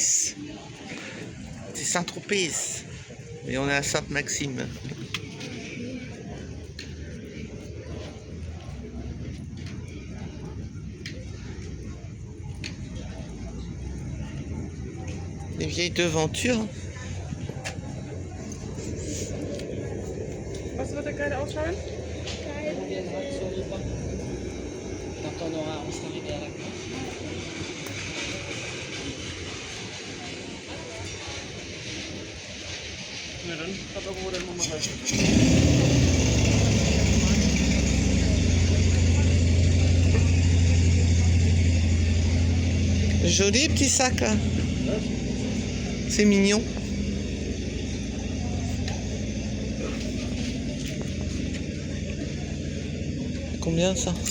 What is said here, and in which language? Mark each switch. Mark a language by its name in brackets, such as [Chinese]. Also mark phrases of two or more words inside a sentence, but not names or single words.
[French] C'est Saint-Tropez. Et on est à Sainte-Maxime. Les vieilles devantures. [German] Was wird der Kleine ausschauen? Na dann, hat irgendwo den Nummer rein. [French] Joli petit sac là. C'est mignon. Combien ça?